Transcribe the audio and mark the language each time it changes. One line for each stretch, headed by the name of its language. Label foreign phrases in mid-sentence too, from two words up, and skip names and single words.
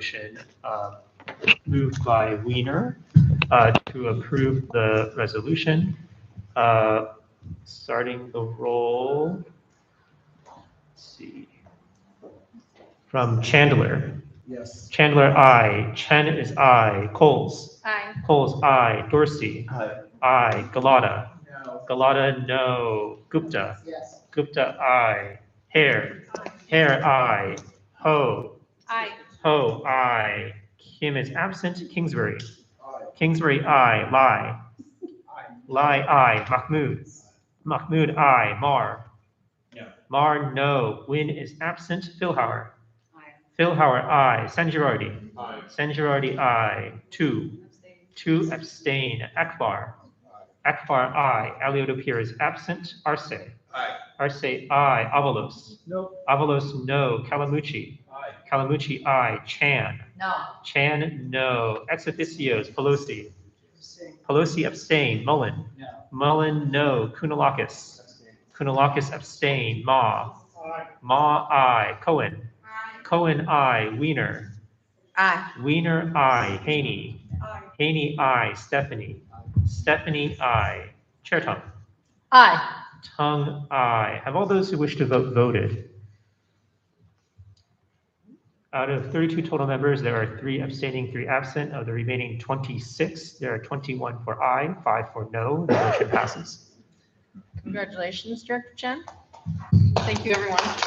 English: There is a motion moved by Weiner, to approve the resolution. Starting the roll, let's see, from Chandler. Yes. Chandler, aye. Chen is aye. Coles. Aye. Coles, aye. Dorsey. Aye. Aye. Galata. No. Galata, no. Gupta. Yes. Gupta, aye. Hare. Hare, aye. Ho. Aye. Ho, aye. Kim is absent. Kingsbury. Kingsbury, aye. Lai. Lai, aye. Mahmood. Mahmood, aye. Mar. No. Mar, no. Win is absent. Philhauer. Philhauer, aye. Sanjirardi. Aye. Sanjirardi, aye. 2. 2 abstain. Akbar. Akbar, aye. Aliotopir is absent. Arce. Aye. Arce, aye. Avalos. No. Avalos, no. Calamucci. Aye. Calamucci, aye. Chan. No. Chan, no. Ex officios, Pelosi. Pelosi abstain. Mullen. No. Mullen, no. Kunalakis. Kunalakis abstain. Ma. Aye. Ma, aye. Cohen. Cohen, aye. Wiener. Aye. Wiener, aye. Haney. Haney, aye. Stephanie. Stephanie, aye. Chair Tung. Aye. Tung, aye. Have all those who wish to vote voted? Out of 32 total members, there are 3 abstaining, 3 absent. Of the remaining 26, there are 21 for aye, 5 for no. The motion passes. Congratulations, Director Chen. Thank you, everyone.